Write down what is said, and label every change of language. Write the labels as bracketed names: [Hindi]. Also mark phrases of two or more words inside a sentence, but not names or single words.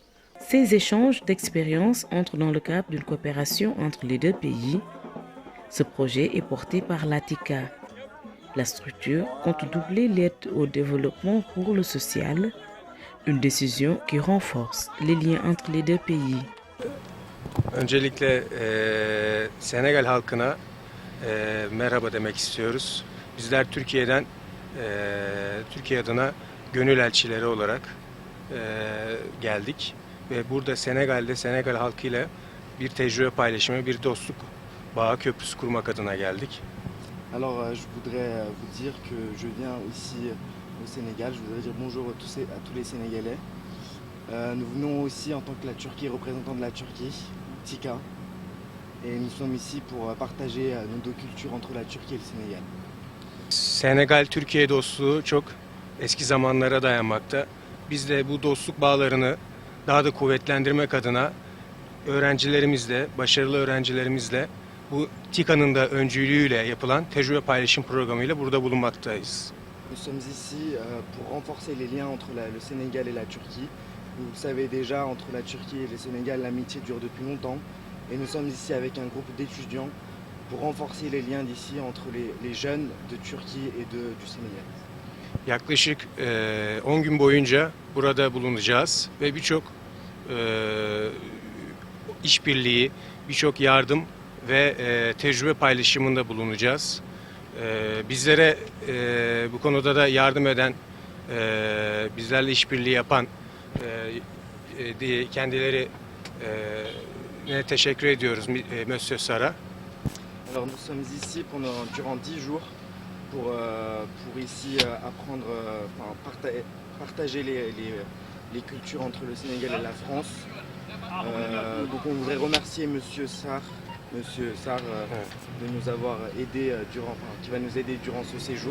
[French] Ces échanges d'expériences entrent dans le cadre d'une coopération entre les deux pays. Ce projet est porté par l'ATICA. La structure compte doubler l'aide au développement pour le social, une décision qui renforce les liens entre les deux pays. [Turkish] Öncelikle Senegal halkına merhaba demek istiyoruz. Bizler Türkiye'den Türkiye adına gönül elçileri olarak geldik ve burada Senegal'de Senegal halkıyla bir tecrübe paylaşımı, bir dostluk bağı köprüsü kurmak adına geldik. [French] Alors je voudrais vous dire que je viens ici au Sénégal, je voudrais dire bonjour à tous les Sénégalais. Nous venons aussi en tant que la Turquie, représentant de la Turquie, TİKA, et nous sommes ici pour partager nos deux cultures entre la Turquie et le Sénégal. [Turkish] Senegal-Türkiye dostluğu çok eski zamanlara dayanmakta. Biz de bu dostluk bağlarını daha da kuvvetlendirmek adına öğrencilerimizle, başarılı öğrencilerimizle bu TİKA'nın da öncülüğüyle yapılan tecrübe paylaşım programıyla burada bulunmaktayız. [French] Nous sommes ici pour renforcer les liens entre le Sénégal et la Turquie. Vous le savez déjà, entre la Turquie et le Sénégal, l'amitié dure depuis longtemps. Et nous sommes ici avec un groupe d'étudiants pour renforcer les liens d'ici entre les jeunes de Turquie et du Sénégal. [Turkish] Yaklaşık 10 gün boyunca burada bulunacağız ve birçok işbirliği, birçok yardım ve tecrübe paylaşımında bulunacağız. Bizlere bu konuda da yardım eden, bizlerle işbirliği yapan kendileri teşekkür ediyoruz Monsieur Sara. [French] Alors nous sommes ici durant 10 jours pour ici apprendre, partager les cultures entre le Sénégal et la France. Donc on voudrait remercier Monsieur Sarr de nous avoir aidés qui va nous aider durant ce séjour.